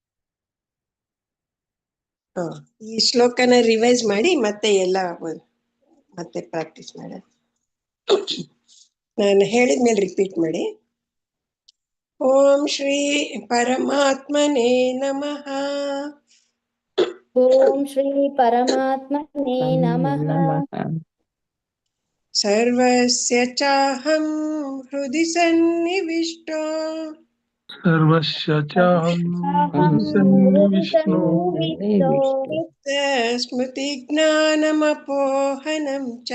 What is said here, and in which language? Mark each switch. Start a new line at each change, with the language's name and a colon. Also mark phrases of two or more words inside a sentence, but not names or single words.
Kannada: ಈ ಶ್ಲೋಕನ ರಿವೈಸ್ ಮಾಡಿ ಮತ್ತೆ ಎಲ್ಲ ಮತ್ತೆ ಪ್ರಾಕ್ಟೀಸ್ ಮಾಡೋಣ. ನಾನು ಹೇಳಿದ್ಮೇಲೆ ರಿಪೀಟ್ ಮಾಡಿ.
Sanskrit: ಓಂ ಶ್ರೀ ಪರಮಾತ್ಮನೇ ನಮಃ. ಓಂ ಶ್ರೀ ಪರಮಾತ್ಮನೇ ನಮಃ. ಸರ್ವಸ್ಯ ಚಾಹಂ ಹೃದಯ ಸನ್ನಿವಿಷ್ಟೋ ಸರ್ವಸ್ಯ ಚಾಹಂ ಹೃದಯ ಸನ್ನಿವಿಷ್ಟೋ ಸ್ಮೃತಿ ಜ್ಞಾನಮಪೋಹನಂ ಚ